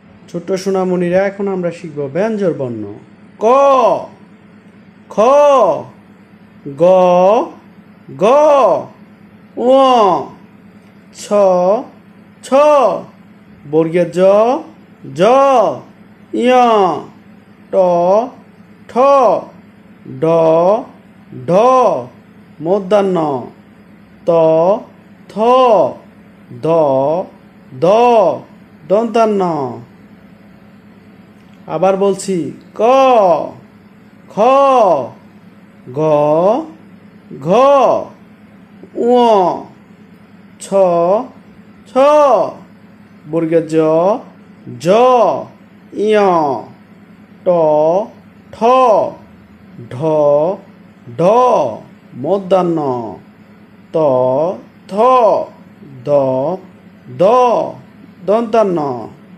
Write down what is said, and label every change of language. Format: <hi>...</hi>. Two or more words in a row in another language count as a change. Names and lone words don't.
<bn>ছোট্ট সোনামণিরা, এখন আমরা শিখব ব্যঞ্জন বর্ণ। ক, খ, গ, গ, ঙ, ছ, ছ, বর্গের জ, জ, ঞ, ট, ঠ, ড, ঢ, মূর্ধন্য, ত, থ, দ, দ, দন্তান্ন। আবার বলছি, ক, খ, গ, ঘ, ঙ, ছ, ছ, বর্গের জ, জ, ঞ, ট, ঠ, ঢ, ঢ, মূর্ধন্য, ত, থ, দ, দ, দন্তান্ন।</bn>